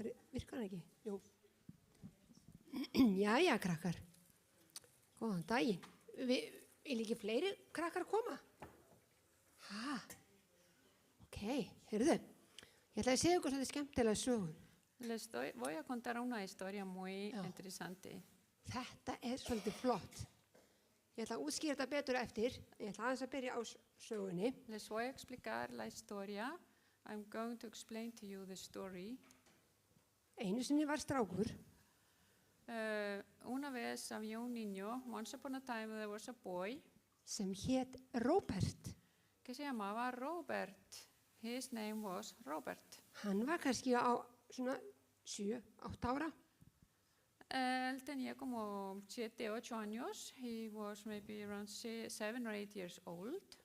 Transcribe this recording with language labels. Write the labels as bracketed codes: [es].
[is] Virkar ekki? Jú. Jæja, krakkar. Góðan daginn. Vil ekki fleiri krakkar koma? Ok, heyrðu. Ég ætla að segja ykkur svolítið skemmtilega sögum. [es] Voy a contar una historia muy interesante. [is] Þetta svolítið flott. Ég ætla að útskýra þetta betur eftir. Ég ætla aðeins að byrja á sögunni. [es] Les voy a explicar la historia. [en] I'm going to explain to you the story. [is] Einu sinni var strákur. [es] Una vez había un niño, [en] once upon a time there was a boy. [is] Sem hét Róbert. [es] Que se llamaba Robert. [en] His name was Robert. [is] Hann var kannski á svona 7-8 ára. [es] Él tenía como 7-8 años. [en] He was maybe around 7 or 8 years old.